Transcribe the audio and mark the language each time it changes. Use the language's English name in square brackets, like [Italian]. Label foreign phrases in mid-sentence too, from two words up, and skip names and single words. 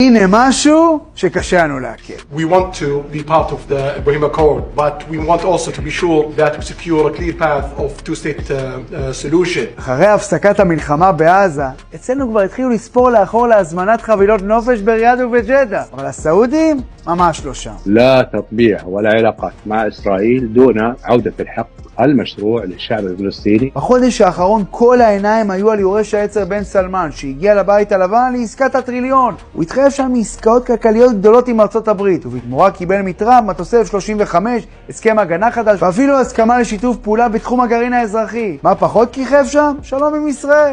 [Hebrew] הנה משהו שקשה לנו להכיר. [English] We want to be part of the Ibrahim Accord, but we want also to be sure that we secure a clear path of two-state solution. [Hebrew] אחרי הפסקת המלחמה בעזה, אצלנו כבר התחילו לספור לאחור להזמנת חבילות נופש בריאד ובג'דה. אבל הסעודים ממש לא שם. [Arabic] لا تطبيع ولا علاقات مع إسرائيل دون عودة الحق المشروع للشعب الفلسطيني. [Hebrew] בחודש האחרון כל העיניים היו על יורש העצר בן סלמן, שהגיע לבית הלבן לעסקת הטריליון. הוא התחייב שם מעסקאות כלכליות גדולות עם ארצות הברית, ובתמורה קיבל מטראמפ מטוסי F-35, הסכם הגנה חדש, ואפילו הסכמה לשיתוף פעולה בתחום הגרעין האזרחי. מה פחות כיכב שם? שלום עם ישראל.